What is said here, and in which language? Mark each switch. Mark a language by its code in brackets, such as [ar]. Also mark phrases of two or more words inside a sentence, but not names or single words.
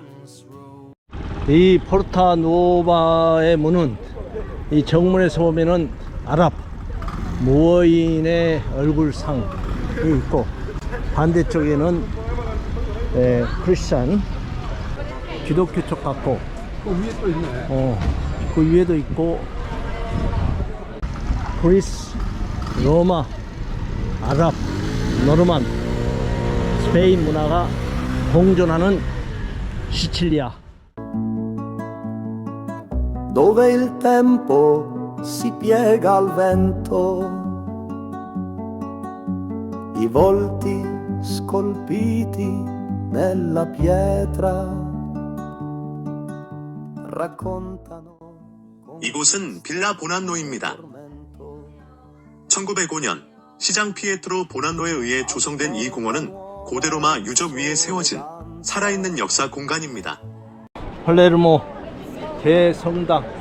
[ko] 이 포르타 누오바의 문은 이 정문에서 보면은 아랍 모어인의 얼굴상이 있고 반대쪽에는 크리스찬 기독교 쪽 같고 그 위에 또 있네. 그 위에도 있고 그리스, 로마, 아랍, 노르만, 스페인 문화가 공존하는 시칠리아. [it] dove il tempo si piega al vento, i volti scolpiti nella pietra raccontano. [ko] 이곳은 빌라 보난노입니다. 1905년 시장 피에트로 보난노에 의해 조성된 이 공원은 고대 로마 유적 위에 세워진 살아있는 역사 공간입니다. 팔레르모 대성당.